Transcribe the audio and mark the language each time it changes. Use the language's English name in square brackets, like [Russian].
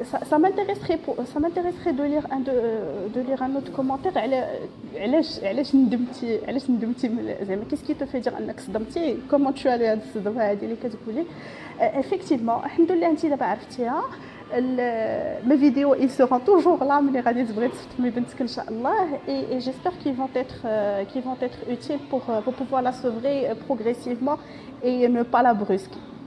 [French] Ça m'intéresserait de lire un autre commentaire. [Arabic] علاش ندمتي زعما [French] qu'est-ce qui te fait dire [Arabic] انك صدمتي؟ [French] comment tu as [Arabic] هاد الصدمه هذه اللي كتقولي؟ [French] effectivement [Arabic] الحمد لله انت دابا عرفتيها. [French] mes vidéos ils seront toujours là [Arabic] ملي غادي تبغي تفطمي بنتك ان شاء الله [French] et j'espère qu'ils vont être utiles pour pouvoir la sevrer progressivement et ne pas la brusquer.